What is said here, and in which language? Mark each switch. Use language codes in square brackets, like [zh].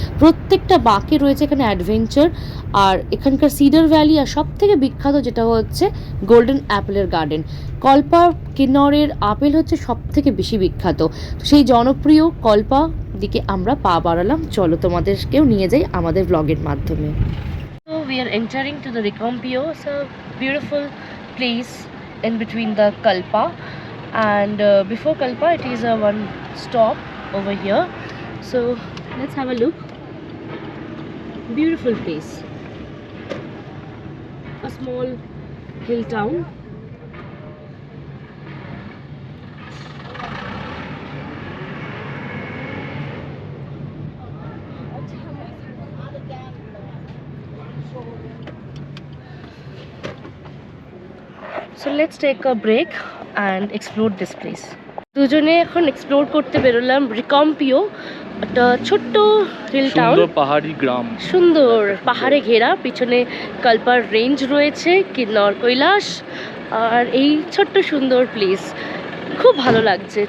[bn] প্রত্যেকটা বাঁকে রয়েছে এখানে অ্যাডভেঞ্চার। আর এখানকার সিডার ভ্যালি, আর সব থেকে বিখ্যাত যেটা হচ্ছে গোল্ডেন অ্যাপেলের গার্ডেন। কল্পা কিন্নরের আপেল হচ্ছে সব থেকে বেশি বিখ্যাত। সেই জনপ্রিয় কল্পা দিকে আমরা পা বাড়ালাম। চলো তোমাদেরকেও নিয়ে যাই আমাদের ব্লগের মাধ্যমে। [en] So we are entering to the Rikampio. It's a beautiful place in between the Kalpa, and before Kalpa it is a one stop over here. So let's have a look. Beautiful place, a small hill town. So let's take a break and explore this place. [bn] দুজনে এখন explore করতে বেরোলাম রিকম্পিও, একটা ছোট্ট hill town, সুন্দর পাহাড়ি গ্রাম, সুন্দর পাহাড়ে ঘেরা। পিছনে কালপার রেঞ্জ রয়েছে, কিন্নর কৈলাস, আর এই ছোট্ট সুন্দর প্লেস খুব ভালো লাগছে।